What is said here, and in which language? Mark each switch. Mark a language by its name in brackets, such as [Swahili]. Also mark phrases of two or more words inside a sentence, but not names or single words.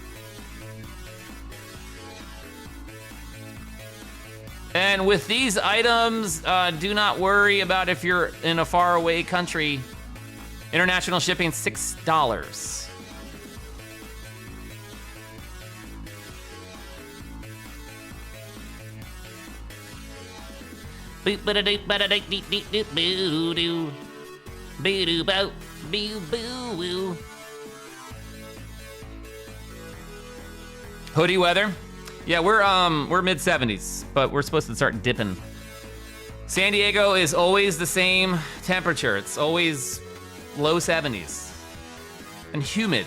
[English] And with these items, do not worry about if you're in a faraway country. International shipping, $6. Boop ba doop ba doop doop doop doop boo doo. Boo doo boo boo boo woo. Hoodie weather. Yeah, we're mid 70s, but we're supposed to start dipping. San Diego is always the same temperature. It's always low 70s. And humid.